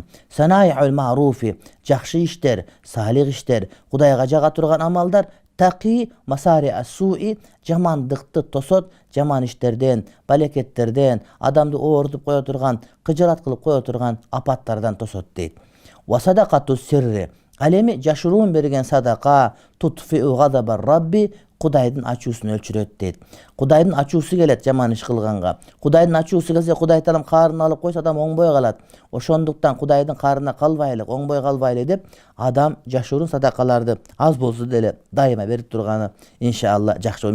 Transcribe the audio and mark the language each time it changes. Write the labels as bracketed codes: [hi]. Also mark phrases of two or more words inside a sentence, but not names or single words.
[ar] صنائع المعروف, [ky] жакшы иштер, салих иштер, Кудайга жага турган амалдар, [ar] تقي مصارع السوء, [ky] жамандыкты тосот, жаман иштерден, балекеттерден, адамды оорутуп кое турган, кыжырат кылып кое турган апаттардан тосот дейт. [ar] وصدقة السر, [ky] ал эми жашыруун берген садака, [ar] تطفئ غضب الرب, [ky] Кудайдын ачуусун өлчүрөт дейт. Кудайдын ачуусу келет жаман иш кылганга. Кудайдын ачуусу келсе, Кудай таалам каарына алып койсо, адам оңбой калат. Ошондуктан Кудайдын каарына калбайлы, оңбой калбайлы деп, адам жашыруун садакаларды аз болсо деле дайыма берип турганы иншалла жакшы.